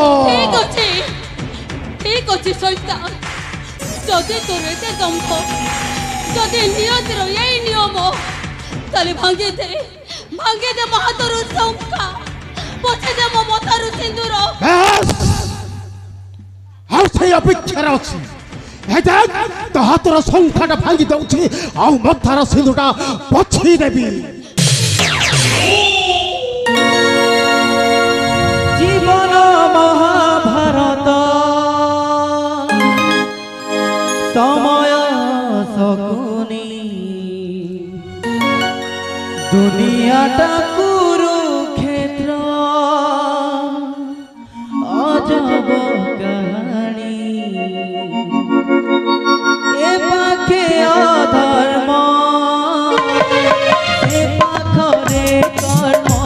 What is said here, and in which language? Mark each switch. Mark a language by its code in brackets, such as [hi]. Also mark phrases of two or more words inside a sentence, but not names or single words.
[or] ଠିକ ଅଛି ସୈତା ଯଦି ତୋର ଏତେ ଦମ୍ଭ ଯଦି ନିୟତିର ଏଇ ନିୟମ ତାହେଲେ ଭାଙ୍ଗିଦେ ମୋ ହାତରୁ ଶଙ୍ଖା ପଛେଦେ ମୋ ମଥାରୁ ସିନ୍ଦୁର ଆଉ ସେଇ ଅପେକ୍ଷାରେ ଅଛି ତୋ ହାତର ଶଙ୍ଖାଟା ଭାଙ୍ଗି ଦଉଛି ଆଉ ମଥାର ସିନ୍ଦୁରଟା ପଛେଇ ଦେବି ଜୀବନ ମହାଭାରତ ସମୟ ଶକୁନି ଦୁନିଆଟା କୁରୁକ୍ଷେତ୍ର ଅଜବ କାହାଣି ଏ ପାଖେ ଅଧର୍ମ ଏ ପାଖରେ କର୍ମ